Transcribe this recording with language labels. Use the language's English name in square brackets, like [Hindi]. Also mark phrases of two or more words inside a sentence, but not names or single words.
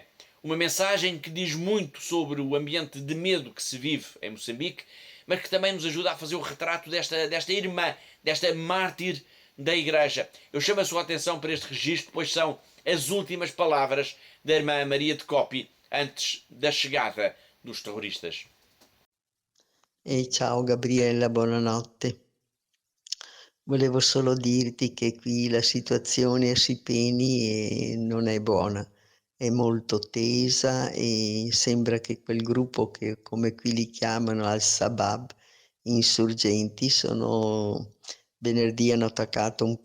[Portuguese] Uma mensagem que diz muito sobre o ambiente de medo que se vive em Moçambique, mas que também nos ajuda a fazer o retrato desta irmã, desta mártir da Igreja. Eu chamo a sua atenção para este registro, pois são as últimas palavras da irmã Maria de Coppi antes da chegada dos terroristas. [Italian] Ciao Gabriella, buonanotte. Volevo solo dirti che qui la situazione a Sipeni non è buona. È molto tesa e sembra che quel gruppo che come qui li chiamano Al-Shabaab, insurgenti, venerdì hanno attaccato un